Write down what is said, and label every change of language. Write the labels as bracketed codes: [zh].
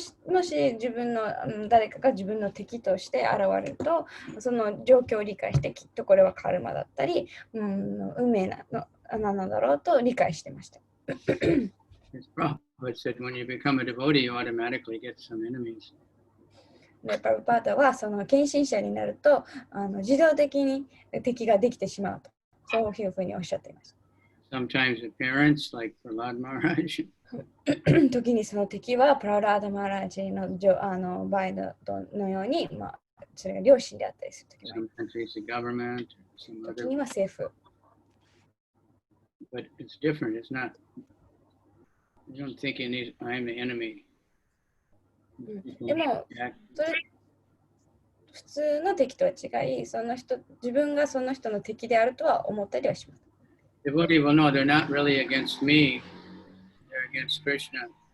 [ja] もし自分の誰かが自分の敵として現れると、その状況を理解してきっとこれはカルマだったり、運命なのだろうと理解してました。 [en] His Prabhupada said when you become a devotee, you automatically get some enemies. [ja] でプラブパーダはその献身者になると自動的に敵ができてしまうと、そういうふうにおっしゃっていました。 [en] Sometimes the parents, like Prahlad Maharaj, [ja] 時にその敵はプララーダ・マラージの場合のように、それが両親であったりする時もある。時には政府。 [en] But it's different. It's not. I don't think I'm the enemy. [ja] でも、それ普通の敵とは違い、自分がその人の敵であるとは思ったりはします。 [en] Devotee will know they're not really against me. They're against Krishna.